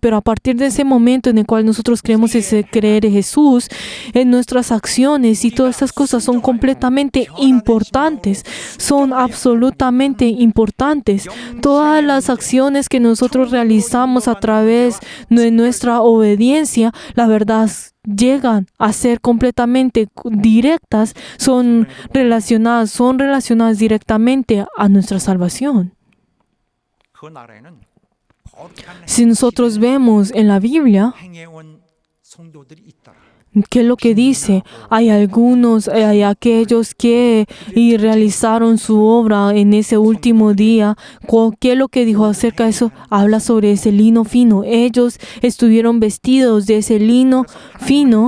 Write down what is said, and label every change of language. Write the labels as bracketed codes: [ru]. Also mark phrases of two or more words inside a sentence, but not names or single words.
[es] Pero a partir de ese momento en el cual nosotros creemos creer en Jesús, en nuestras acciones y todas estas cosas son completamente importantes, son absolutamente importantes. Todas las acciones que nosotros realizamos a través de nuestra obediencia, la verdad, llegan a ser completamente directas, son relacionadas directamente a nuestra salvación. [ko] 그 나라에는 거룩한 [es] Si nosotros vemos en la Biblia, [ko] 행해온 성도들이 있더라. [es] ¿qué es lo que dice? Hay aquellos que realizaron su obra en ese último día. ¿Qué es lo que dijo acerca de eso? Habla sobre ese lino fino. Ellos estuvieron vestidos de ese lino fino.